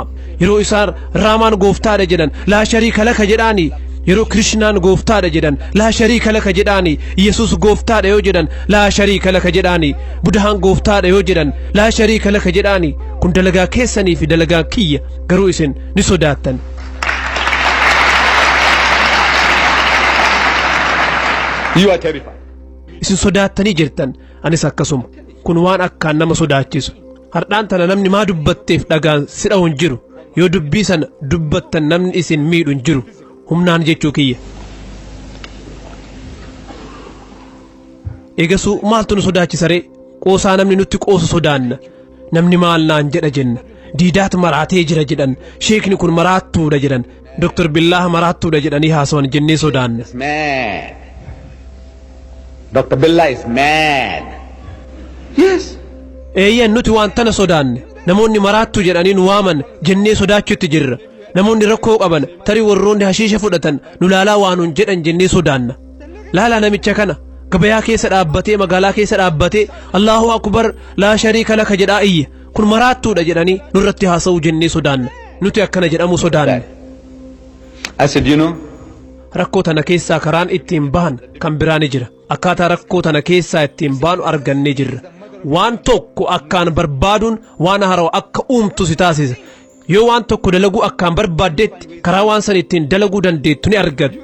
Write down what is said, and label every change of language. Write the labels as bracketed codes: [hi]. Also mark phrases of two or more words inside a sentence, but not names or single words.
[om] Yeroo isaan Raamaan gooftaadha jedhan [ar] لا شريك لك [om] jedhaani. Yeroo Krishnaan gooftaadha jedhan [ar] لا شريك لك [om] jedhaani. Yesuus gooftaadha yoo jedhan [ar] لا شريك لك [om] jedhaani. Budahaan gooftaadha yoo jedhan [ar] لا شريك لك [om] jedhaani. Kun dalagaa keessanii fi dalagaa kiyya garuu isin ni sodaattan. [en] You are terrified. [om] Isin sodaattanii jirtan anis akkasuma kun waan akkaan nama sodaachisu. Hardhaan tana namni maa dubbatteef dhagaan si dha'u hin jiru yoo dubbii sana dubbattan namni isin miidhu hin jiru humnaan jechuu kiyya. Eegasuu maaltu nu sodaachisa ree? Qoosaa namni nutti qoosu sodaanna. Namni maal naan jedha jenna. Diidaat maraatee jira jedhan. Sheekni kun maraattuudha jedhan. Dr. Billaah maraattuudha jedhanii haasawan jennee sodaanna. [en] Dr. Billah is mad. Yes. [om] Eeyyan nuti waan tana sodaanne namoonni maraattuu jedhanii nu waaman jennee sodaachuutti jirra. Namoonni rakkoo qaban tarii warroonni hashiisha fudhatan nu laalaa waanuun jedhan jennee sodaanna. Laalaa namicha kana gabayaa keessa dhaabbatee magaalaa keessa dhaabbatee [ar] الله أكبر لا شريك لك [om] jedhaa iyya kun maraattuudha jedhanii nurratti haasa'uu jennee sodaanna. Nuti akkana jedhamu sodaanne. [en] I said, you know, [om] rakkoo tana keessaa karaan ittiin bahan kan biraa ni jira. Akkaataa rakkoo tana keessaa ittiin baanu argannee jirra. Waan tokko akkaan barbaaduun waan haarawaa akka uumtu si taasisa. Yoo waan tokko dalaguu akkaan barbaaddetti karaa waan san ittiin dalaguu dandeettu ni argatta.